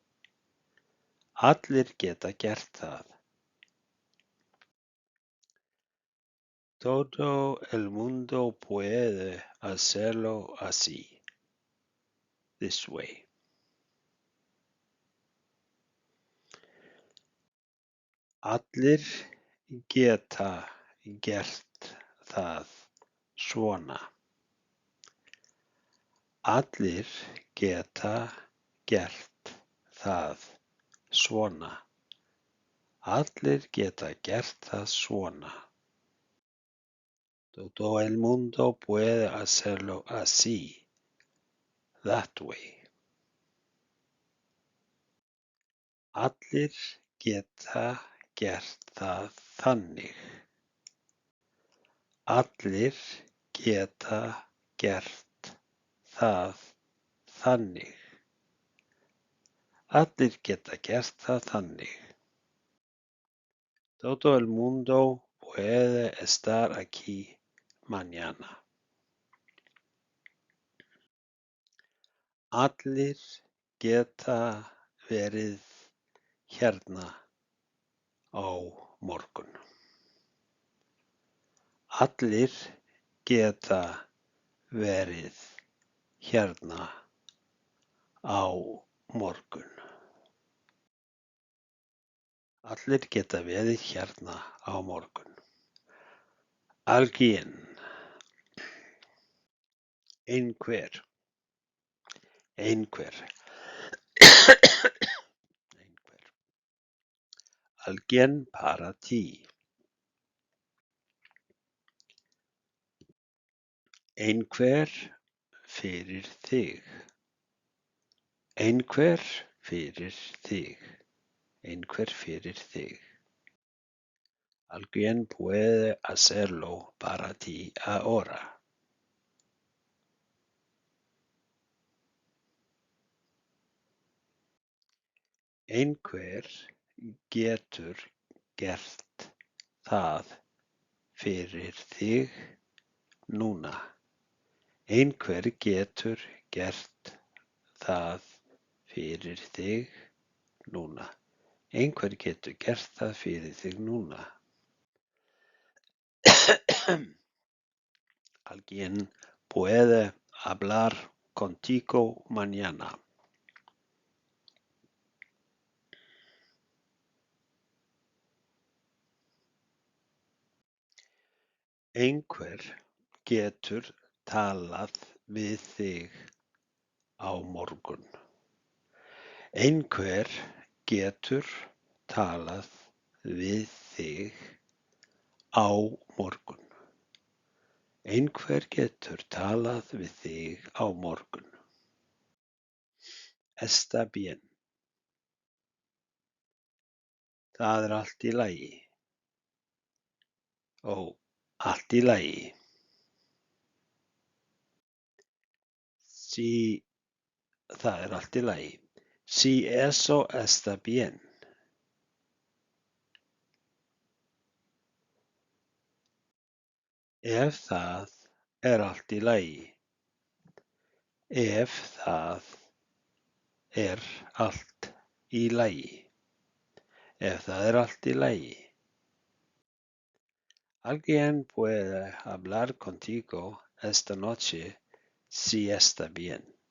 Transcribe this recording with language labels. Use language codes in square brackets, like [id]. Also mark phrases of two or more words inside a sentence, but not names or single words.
[is] Allir geta gert það. [es] Todo el mundo puede hacerlo así. [en] This way. [is] Allir geta gert það svona. Allir geta gert það svona. Allir geta gert það svona. [es] Todo el mundo puede hacerlo así. [en] That way. [is] Allir geta gert það þannig. Allir geta gert það þannig. Allir geta gert það þannig. [es] Todo el mundo puede estar aquí mañana. [is] Allir geta verið hérna á morgun. Allir geta verið hérna á morgun. Allir geta verið hérna á morgun. [es] Alguien. Einhver. [is] Einhver. Einhver. [es] Alguien para ti. [is] Einhver fyrir þig. Einhver fyrir þig. Einhver fyrir þig. [es] Alguien puede hacerlo para ti ahora. [is] Einhver getur gert það fyrir þig núna. Einhver getur gert það fyrir þig núna. Einhver getur gert það fyrir þig núna. [es] Alguien puede hablar contigo mañana. [is] Einhver getur talað við þig á morgun. Einhver getur talað við þig á morgun. Einhver getur talað við þig á morgun. [es] Está bien. [is] Það er allt í lagi. Ó, allt í lagi. Sí, það er allt í lagi. [es] Si eso está bien. [is] Ef það er allt í lagi. Ef það er allt í lagi. Ef það er allt í lagi. [es] Alguien puede hablar contigo esta noche si está bien.